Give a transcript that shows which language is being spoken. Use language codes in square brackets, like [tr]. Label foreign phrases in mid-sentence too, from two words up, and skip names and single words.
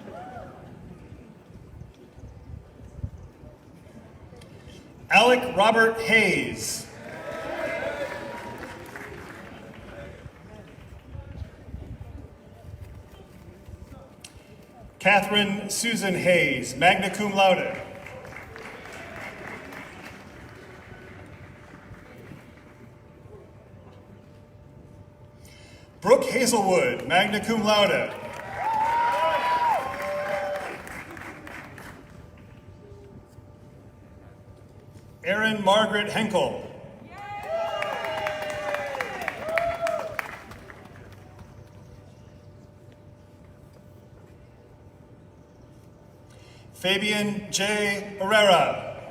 [en] Alec Robert Hayes. Catherine Susan Hayes, [la] magna cum laude. [en] Brooke Hazelwood, [la] magna cum laude. [en] Erin Margaret Henkel. Fabian J. Herrera.